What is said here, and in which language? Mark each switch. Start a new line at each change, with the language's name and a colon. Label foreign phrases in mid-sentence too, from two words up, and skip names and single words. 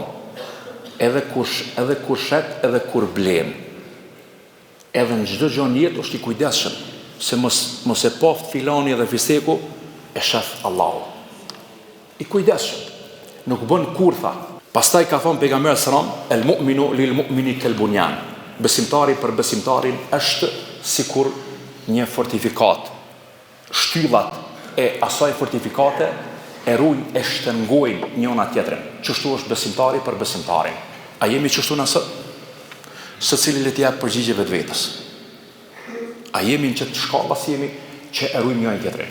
Albanian: Edhe kur shet, edhe kur blen. Edhe në çdo gjë në jetë është i kujdesshëm, se mos e paft filani dhe fiseku e shef Allahu. I kujdesshëm, nuk bën kurtha. Pastaj ka thënë pejgamberi sallam,
Arabic: المؤمن للمؤمن كالبنيان.
Albanian: Besimtari për besimtarin është sikur një fortifikat. Shtyllat e asaj fortifikate e ruajnë, e shtrëngojnë njëna tjetrën. Çështu është besimtari për besimtarin. A jemi çështu na sot? Secili le të jap përgjigje vetvetes. A jemi në çështë shkalla si jemi që e ruajmë njëra tjetrën?